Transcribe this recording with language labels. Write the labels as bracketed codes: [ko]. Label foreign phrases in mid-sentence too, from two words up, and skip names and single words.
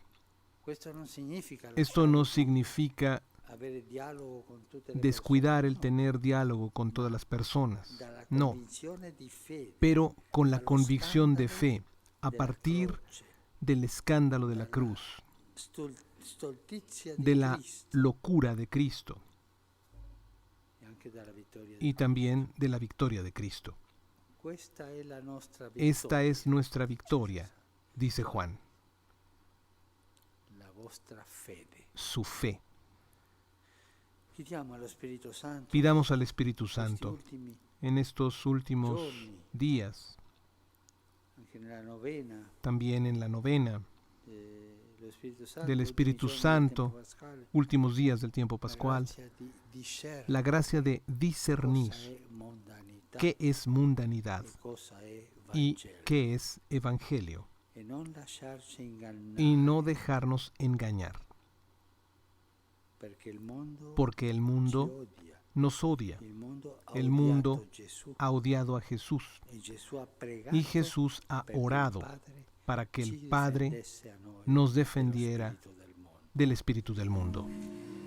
[es] Esto no significa descuidar el tener diálogo con todas las personas. No, pero con la convicción de fe, a partir del escándalo de la cruz. [it] stoltizia [es] de [it] di [es] la [it] Cristo [es] locura de Cristo [it] e anche dalla vittoria [es] y [it] di [es] también de la victoria de Cristo. [it] Questa è la nostra [es] Esta es [it] vittoria, [es] nuestra victoria, dice Juan, [it] la vostra fede. [es] su fe. [it] Chiediamo allo Spirito Santo [es] Pidamos al Espíritu [it] questi [es] Santo [it] ultimi [es] en estos últimos días, [it] anche nella novena [es] también en la novena [it] dello Spirito Santo, [es] del [it] ultimi [es] Espíritu [it] giorni del [es] Santo, [it] tempo pasquale, [es] últimos días del tiempo [it] la [es] pascual, [it] grazia di discernere [es] la gracia de [it] cosa [es] discernir [it] è mondanità [es] qué es mundanidad [it] e cosa è [es] y [it] Vangelo, [es] qué es evangelio, [it] e non lasciarci ingannare, [es] y no dejarnos engañar, [it] perché il mondo [es] porque el [it] ci [es] mundo [it] odia. [es] nos odia. [it] Il mondo ha [es] El mundo [it] odiato Gesù [es] ha odiado a Jesús [it] e Gesù ha pregato [es] y Jesús ha [it] perché il [es] orado [it] Padre [es] para que [it] ci [es] el Padre [it] difendesse a noi [es] nos [it] dello [es] defendiera [it] spirito del mondo. [es] del espíritu del mundo.